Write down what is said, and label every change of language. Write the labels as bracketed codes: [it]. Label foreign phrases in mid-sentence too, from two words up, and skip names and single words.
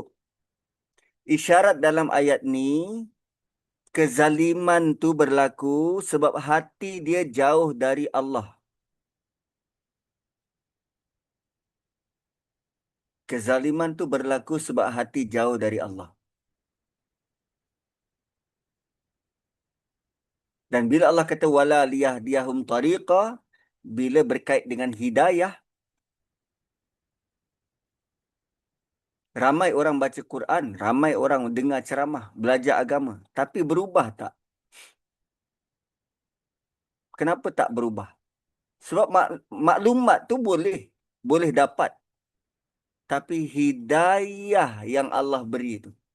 [ms] Isyarat dalam ayat ni, kezaliman tu berlaku sebab hati dia jauh dari Allah. Kezaliman tu berlaku sebab hati jauh dari Allah. Dan bila Allah kata [ar] ولا ليهديهم طريقا, [ms] bila berkait dengan hidayah, ramai orang baca Quran, ramai orang dengar ceramah, belajar agama, tapi berubah tak? Kenapa tak berubah? Sebab maklumat tu boleh dapat, tapi hidayah yang Allah beri tu.